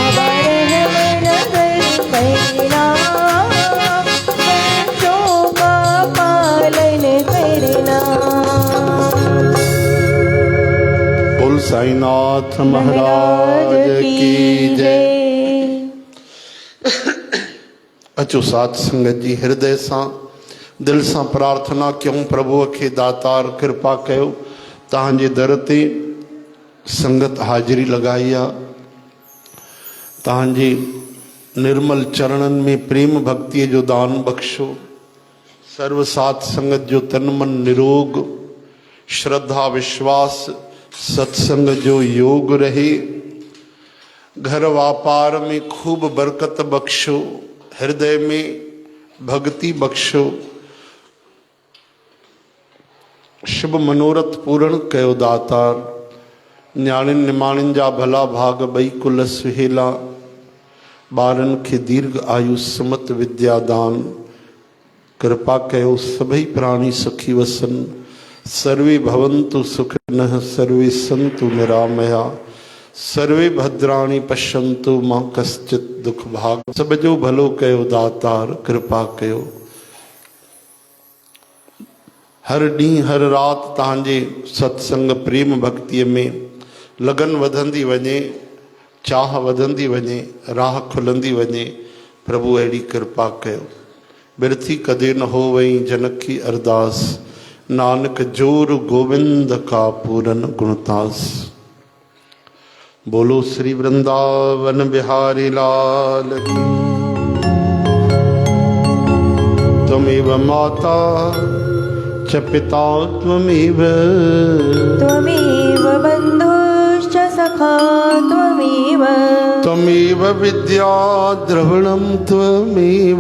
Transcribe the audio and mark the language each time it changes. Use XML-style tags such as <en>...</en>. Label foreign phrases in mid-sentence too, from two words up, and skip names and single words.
<hi>साईनाथ महाराज की जय।</hi> <sd>अचो साथ संगत जी हृदय सां दिल सां प्रार्थना क्यों प्रभु खे दातार कृपा कयो तहांजे दर ते संगत हाजिरी लगाई आ। तहांजे निर्मल चरणन में प्रेम भक्ति जो दान बख्शो। सर्व साथ संगत जो तन मन निरोग श्रद्धा विश्वास सत्संग जो योग रहे। घर व्यापार में खूब बरकत बख्शो। हृदय में भक्ति बख्शो। शुभ मनोरथ पूर्ण कयो दातार। न्याणिन निमाणिन जा भला भाग बई कुल सुहेला। ॿारनि खे दीर्घ आयु समत विद्यादान कृपा कयो। सभई प्राणी सुखी वसन।</sd> <sa>सर्वे भवन्तु सुखिनः सर्वे सन्तु निरामया। सर्वे भद्राणि पश्यन्तु मां कश्चित् दुख भाग।</sa> <sd>सब जो भलो कयो दातार कृपा कयो। हर ॾींहुं हर रात तहांजे सत्संग प्रेम भक्तिअ में लगन वधंदी वञे चाह वधंदी वञे राह खुलंदी वञे। प्रभु अहिड़ी कृपा कयो।</sd> <pa>ਬਿਰਥੀ ਕਦੇ ਨ ਹੋ ਵਈ ਜਨਕ ਕੀ ਅਰਦਾਸ। ਨਾਨਕ ਜੋਰ ਗੋਵਿੰਦ ਕਾ ਪੂਰਨ ਗੁਣਤਾਸ।</pa> <hi>बोलो श्री वृंदावन बिहारी लाल की।</hi> <sa>त्वमेव माता च पिता त्वमेव। त्वमेव बन्धुश्च सखा त्वमेव। त्वमेव विद्या द्रविणं त्वमेव।</sa>